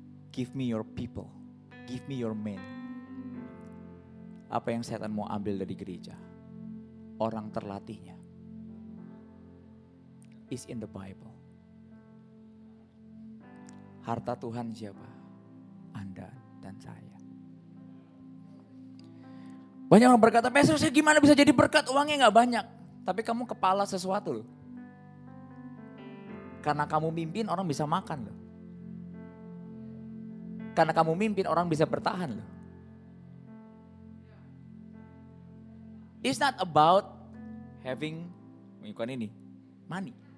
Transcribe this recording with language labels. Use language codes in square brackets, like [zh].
[en] Give me your people, give me your men. [id] Apa yang setan mau ambil dari gereja? Orang terlatihnya. [en] Is in the Bible. [id] Harta Tuhan siapa? Anda dan saya. Banyak orang berkata, Pastor saya gimana bisa jadi berkat, uangnya gak banyak. Tapi kamu kepala sesuatu loh. Karena kamu mimpin orang bisa makan loh. Karena kamu mimpin orang bisa bertahan loh. [en] It's not about having, [id] bukan ini, [en] money.